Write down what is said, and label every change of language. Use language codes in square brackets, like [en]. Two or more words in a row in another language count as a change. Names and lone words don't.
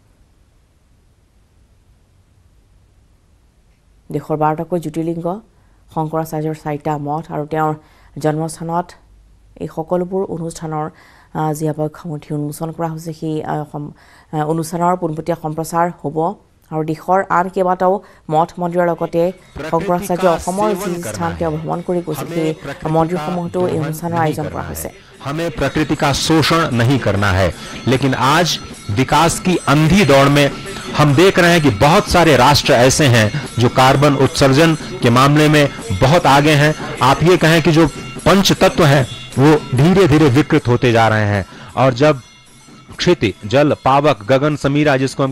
[as] দেশৰ 12টাকৈ জ্যোতিৰ্লিংগ, শংকৰাচাৰ্যৰ 4টা মঠ আৰু তেওঁৰ জন্মস্থানত এই সকলোবোৰ অনুষ্ঠানৰ যি আৱক্ষ মূৰ্তি উন্মোচন কৰা হৈছে সেই অনুষ্ঠানৰ পোনপটীয়া সম্প্ৰচাৰ হ'ব। আৰু দেশৰ আন কেইবাটাও মঠ মন্দিৰৰ লগতে শংকৰাচাৰ্য অসমৰ যি স্থান তেওঁ ভ্ৰমণ কৰি গৈছিল সেই মন্দিৰসমূহতো এই অনুষ্ঠানৰ আয়োজন কৰা হৈছে। [hi] हमें प्रकृति का शोषण नहीं करना है, लेकिन आज विकास की अंधी दौड़ में हम देख रहे हैं कि बहुत सारे राष्ट्र ऐसे हैं जो कार्बन उत्सर्जन के मामले में बहुत आगे हैं। आप ये कहें कि जो पंच तत्व हैं वो धीरे धीरे विकृत होते जा रहे हैं, और जब क्षिति, जल, पावक, गगन, समीरा, जिसको हम